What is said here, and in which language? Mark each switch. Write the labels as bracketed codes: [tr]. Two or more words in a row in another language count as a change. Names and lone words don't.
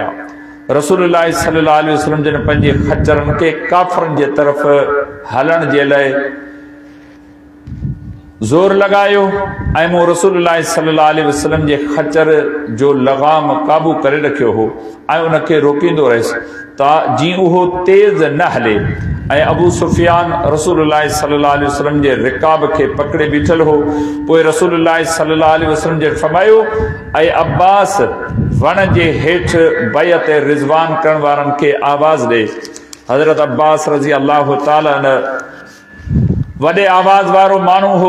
[sd] रसूलुल्लाह [ar] صلى الله عليه وسلم [sd] जन पंहिंजे खच्चरनि खे काफ़रनि जे तरफ़ हलण जे लाइ ज़ोर लगायो ऐं मूं रसूलुल्लाह [ar] صلى الله عليه وسلم [sd] जे खच्चर जो लगाम काबू करे रखियो हो ऐं उनखे रोकींदो रहियुसि त जीअं उहो तेज़ न हले। ऐं अबू सुफियान रसूलुल्लाह [ar] صلى الله عليه وسلم [sd] जे रिकाब खे पकड़े बीठल हो। पोइ रसूलुल्लाह [ar] صلى الله عليه وسلم [sd] जे फरमायो ऐं अब्बास वण जे हेठि बैअत रिज़वान करण वारनि खे आवाज़ ॾे। हज़रत अब्बास [ar] رضي الله تعالى [sd] वॾे आवाज़ वारो माण्हू हो।